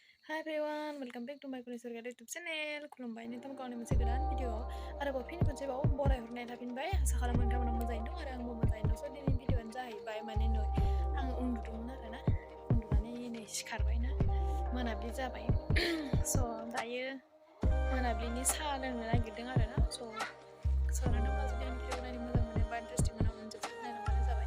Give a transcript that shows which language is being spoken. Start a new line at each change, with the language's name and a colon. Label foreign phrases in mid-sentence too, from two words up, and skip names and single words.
English: Hi everyone, welcome back to my Kunisarga YouTube channel.
Bodo: खुलुमबाय नोंथांमोनखौ आंनि मोनसे गोदान भिडिअ आरोबाव फिन खनसेबाव बरायहरनाय थाफिनबाय आसा खालामो नोंथांमोना मोजाङैनो दं आरो आंबो मोजाङैनो दं। स' दिनैनि भिडिअआनो जाहैबाय माने नै आं उन्दुदोंमोन आरोना उन्दुनानै नै सिखारबायना मोनाबिलि जाबाय स' दायो मोनाबिलिनि साहा लोंनो नागिरदों आरोना स' नोंथांमोना जुदि आंनि भिडिअखौ नायनो मोजां मोनो बा इन्टारेस्टिं मोनो जोबोद नायलांबानो जाबाय।